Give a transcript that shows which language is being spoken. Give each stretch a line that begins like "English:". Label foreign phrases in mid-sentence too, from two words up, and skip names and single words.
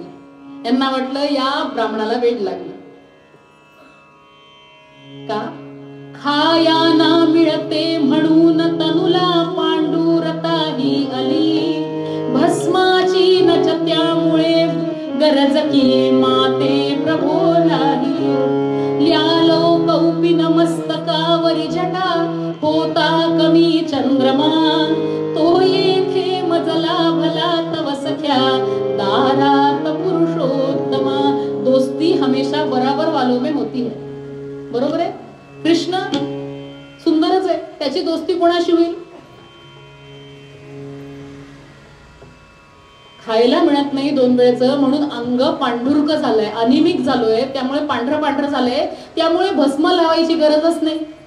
Marathi: यांना वाटलं या ब्राह्मणाला वेड लागलं. का? खाया ना मिळते म्हणून तनुला पांडुरता ही आली, भस्माची नच त्यामुळे गरज की माते प्रभो नाही. ल्यालो कौपिन मस्तकावरी जटा, होता कमी चंद्रमा, तो येथे मजला भला तव सख्या दारात पुरुषोत्तमा.
Hindi: दोस्ती हमेशा बराबर वालों में होती है.
Marathi: बरोबर आहे. कृष्ण सुंदरच आहे, त्याची दोस्ती कोणाशी होईल? खायला मिळत नाही 2 वेळेचं म्हणून अंग पांढुरक झालंय, अनिमिक झालोय, त्यामुळे पांढरं झालंय, त्यामुळे भस्म लावायची गरजच नाही.